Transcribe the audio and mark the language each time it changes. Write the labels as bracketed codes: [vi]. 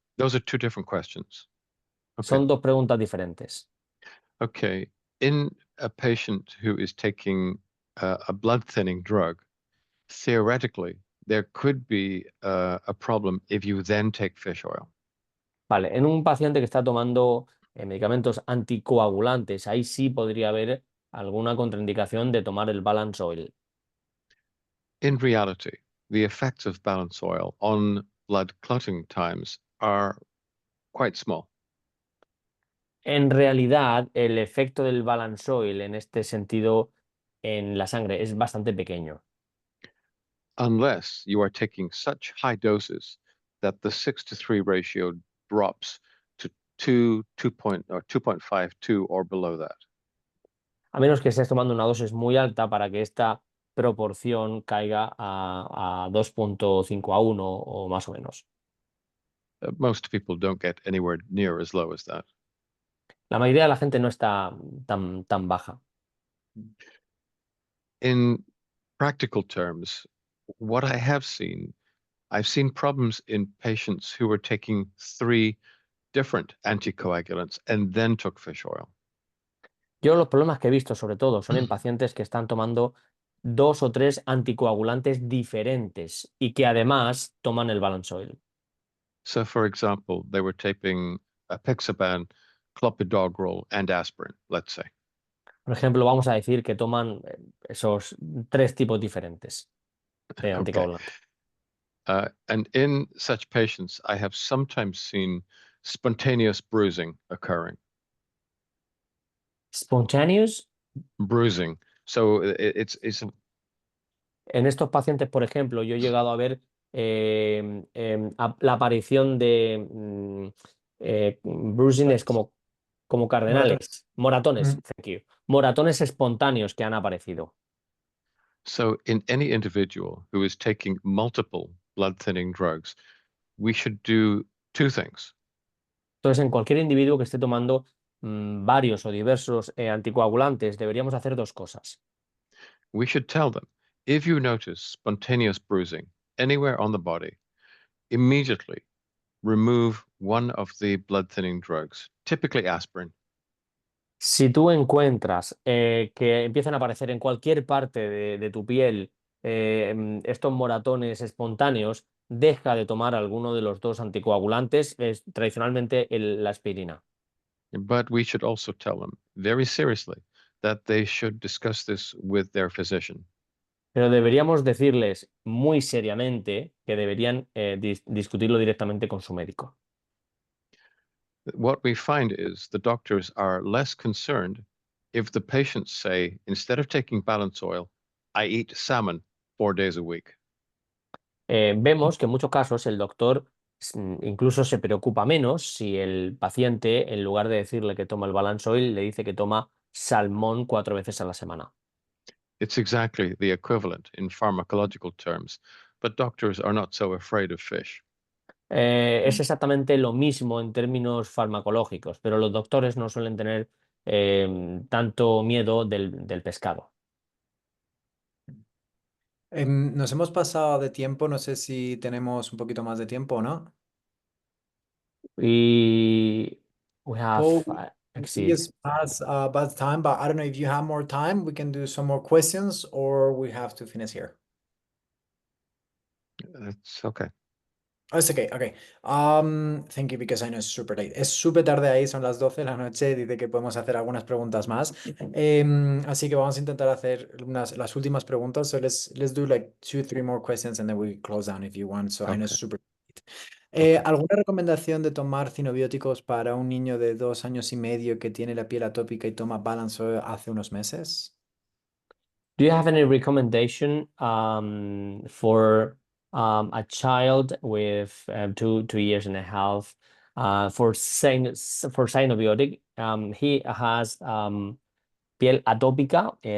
[en] those are two different questions. Okay. [es] Son dos preguntas diferentes. [en] Okay. In a patient who is taking a blood thinning drug, theoretically, there could be a problem if you then take fish oil. [es] Vale, en un paciente que está tomando medicamentos anticoagulantes, ahí sí podría haber alguna contraindicación de tomar el balance oil. [en] In reality, the effects of balance oil on blood clotting times are quite small. [es] En realidad, el efecto del balance oil en este sentido en la sangre es bastante pequeño. [en] Unless you are taking such high doses that the 6-to-3 ratio drops to 2.52 or below that. [es] A menos que estés tomando una dosis muy alta para que esta proporción caiga a 2.5 a 1 o más o menos. [en] Most people don't get anywhere near as low as that. [es] La mayoría de la gente no está tan baja. [en] In practical terms, what I have seen, I've seen problems in patients who were taking 3 different anticoagulants and then took fish oil. [es] Yo los problemas que he visto sobre todo son en pacientes que están tomando 2 o 3 anticoagulantes diferentes y que además toman el balance oil. [en] So, for example, they were taking apixaban, clopidogrel, and aspirin, let's say. [es] Por ejemplo, vamos a decir que toman esos 3 tipos diferentes de [en] Okay. [es] anticoagulantes. [en] And in such patients, I have sometimes seen spontaneous bruising occurring. Spontaneous. Bruising. So it's [es] En estos pacientes, por ejemplo, yo he llegado a ver la aparición de [en] bruising [es] es como cardenales, moratones, [en] thank you. [es] Moratones espontáneos que han aparecido. [en] So in any individual who is taking multiple blood thinning drugs, we should do 2 things. [es] Entonces, en cualquier individuo que esté tomando varios o diversos anticoagulantes, deberíamos hacer 2 cosas. [en] We should tell them, if you notice spontaneous bruising anywhere on the body, immediately remove one of the blood thinning drugs, typically aspirin. [es] Si tú encuentras que empiezan a aparecer en cualquier parte de tu piel estos moratones espontáneos, deja de tomar alguno de los 2 anticoagulantes, tradicionalmente la aspirina. [en] But we should also tell them very seriously that they should discuss this with their physician. [es] Pero deberíamos decirles muy seriamente que deberían discutirlo directamente con su médico. [en] What we find is the doctors are less concerned if the patients say, instead of taking balance oil, I eat salmon 4 days a week. [es] Vemos que en muchos casos el doctor incluso se preocupa menos si el paciente, en lugar de decirle que toma el balance oil, le dice que toma salmón 4 veces a la semana. [en] It's exactly the equivalent in pharmacological terms, but doctors are not so afraid of fish. [es] Es exactamente lo mismo en términos farmacológicos, pero los doctores no suelen tener tanto miedo del pescado. Nos hemos pasado de tiempo, no sé si tenemos un poquito más de tiempo o no. Y [en] we have Paul, we exceed. just passed about time, but I don't know if you have more time, we can do some more questions or we have to finish here. That's okay. Oh, it's okay, okay. Thank you, because I know it's super late. [es] Es súper tarde ahí, son las 12 de la noche, dice que podemos hacer algunas preguntas más. Así que vamos a intentar hacer las últimas preguntas. [en] So let's do like 2, 3 more questions and then we close down if you want. So I know it's Okay. super late. Okay. [es] ¿Alguna recomendación de tomar cinobióticos para un niño de 2 años y medio que tiene la piel atópica y toma Balance Oil hace unos meses? [en] Do you have any recommendation for a child with 2 years and a half for synbiotic? He has [es] piel atópica.